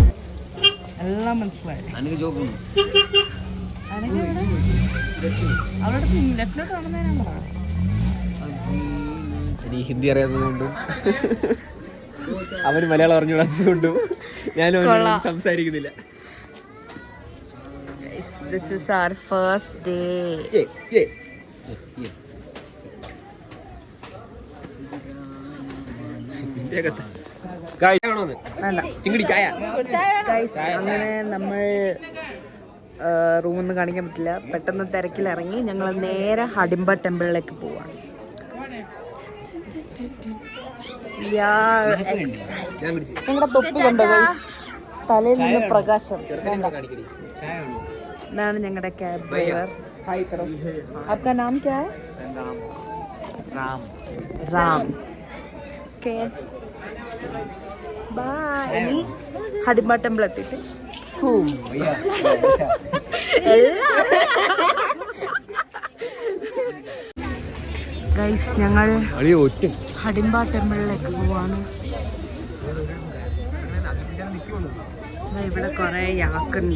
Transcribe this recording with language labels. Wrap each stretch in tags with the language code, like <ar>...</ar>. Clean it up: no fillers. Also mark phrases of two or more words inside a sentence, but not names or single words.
<ml>എല്ലാം മനസ്സിലായി.</ml> <hi>आने के जो</hi> <ml>എനിക്ക് ഹിന്ദി അറിയാത്തതുകൊണ്ടും അവന് മലയാളം അറിഞ്ഞുകൂടാത്തതുകൊണ്ടും ഞാൻ സംസാരിക്കുന്നില്ല.</ml> <en>This is our first day.</en> <ml>അങ്ങനെ നമ്മൾ റൂമൊന്നും കാണിക്കാൻ പറ്റില്ല. പെട്ടെന്ന് തിരക്കിലിറങ്ങി ഞങ്ങൾ നേരെ ഹഡിംബ ടെമ്പിളിലേക്ക് പോവാണ്. നിങ്ങളുടെ തൊപ്പി കണ്ടോ ഗൈസ്? തലയിൽ നിന്ന് പ്രകാശം. ഇതാണ് ഞങ്ങളുടെ ക്യാബ് ഡ്രൈവർ.</ml> <hi>आपका नाम क्या है? राम.</hi> <en>okay, bye.</en> <ml>ഇനി ഹഡിംബ ടെമ്പിൾ എത്തിയിട്ട് ഗൈസ് ഞങ്ങൾ ഹഡിംബ ടെമ്പിളിലേക്ക് പോവാണ്. ഇവിടെ കുറെ യാക്കുണ്ട്.</ml>